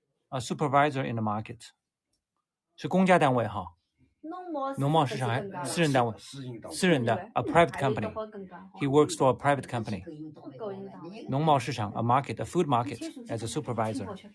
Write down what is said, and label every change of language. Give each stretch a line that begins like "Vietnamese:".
English: A supervisor in the market.
Chinese: 是公家单位哈。农贸市场还私人单位，私人的
English: a private company. He works for a private company.
Chinese: 农贸市场
English: a market, a food market as a supervisor.